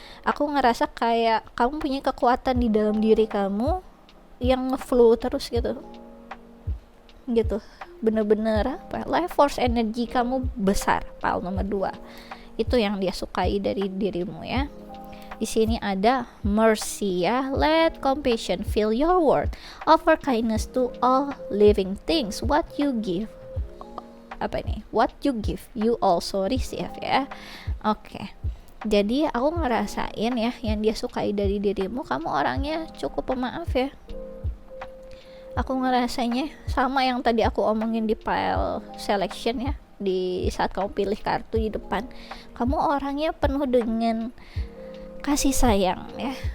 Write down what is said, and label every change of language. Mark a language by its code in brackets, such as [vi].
[id] Aku ngerasa kayak kamu punya kekuatan di dalam diri kamu yang ngeflow terus gitu, bener-bener apa, [en] life force [id] energi kamu besar, pile nomor 2. Itu yang dia sukai dari dirimu ya. Di sini ada mercy ya. [en] Let compassion fill your world. Offer kindness to all living things. What you give, what you give, you also receive ya. Oke. [id] Jadi aku ngerasain ya, yang dia sukai dari dirimu, kamu orangnya cukup pemaaf ya. Aku ngerasanya sama yang tadi aku omongin di pile selection ya, di saat kamu pilih kartu di depan. Kamu orangnya penuh dengan kasih sayang ya.